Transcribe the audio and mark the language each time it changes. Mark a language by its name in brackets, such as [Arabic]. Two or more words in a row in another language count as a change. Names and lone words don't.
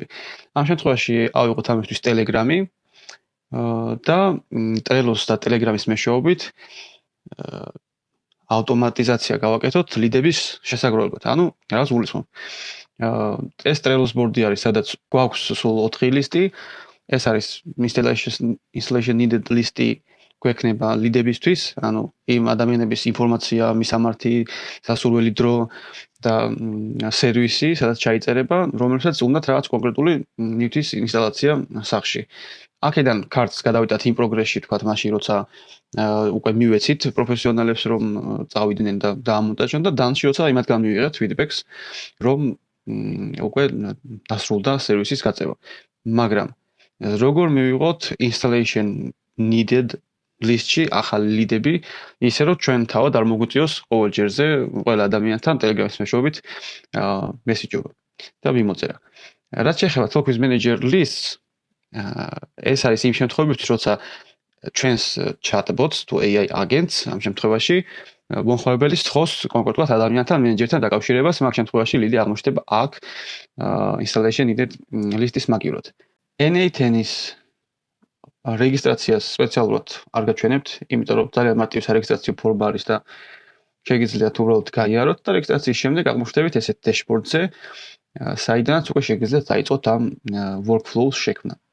[Georgian] ამ შემთხვევაში ავიღოთ ამისთვის Telegram-ი და Trello-ს და Telegram-ის მეშვეობით ავტომატიზაცია გავაკეთოთ ლიდების შესაგროვებლად. ანუ რაღაც გულისხმობ. ეს Trello-ს ბორდი არის, სადაც გვაქვს სულ 4 ლისტი. ეს არის [English] installation needed list-ი [Georgian] გვექნება ლიდებისთვის, ანუ იმ ადამიანების ინფორმაცია, მისამართი, სასურველი დრო და სერვისი, სადაც ჩაიწერება, რომელსაც უნდათ რაღაც კონკრეტული ნივთის ინსტალაცია სახში. აქედან ქარტს გადავიტანთ იმ პროგრესში, თქვათ, მაშინ როცა უკვე მივეცით პროფესიონალებს რომ წავიდნენ და დაამონტაჟონ და დანში როცა იმათგან მივიღეთ feedback-ს, რომ უკვე დასრულდა სერვისის გაწევა. მაგრამ როგორ მივიღოთ [English] installation needed list-ში [Georgian] ახალი ლიდები, ისე რომ ჩვენ თავად არ მოგვიწიოს ყოველ ჯერზე ყველა ადამიანთან Telegram-ის მეშვეობით მესიჯობა და მიმოწერა. რაც შეეხება [English] Focus Manager lists, [Georgian] ეს არის იმ შემთხვევებში, როცა ჩვენს chatbots თუ [English] AI agents [Georgian] ამ შემთხვევაში მომხმარებელი სთხოვს კონკრეტულად ადამიანთან, მენეჯერთან დაკავშირებას, მაგ შემთხვევაში ლიდი აღმოჩნდება აქ [English] installation needed list-ის [Georgian] მაგივრად. N8-ის რეგისტრაციას სპეციალურად არ გაჩვენებთ, იმიტომ რომ ძალიან მარტივი სარეგისტრაციო ფორმა არის და შეგიძლიათ უბრალოდ გაიაროთ და რეგისტრაციის შემდეგ აღმოჩნდებით ესეთ dashboard-ზე, საიდანაც უკვე შეგიძლიათ დაიწყოთ ამ workflows შექმნა.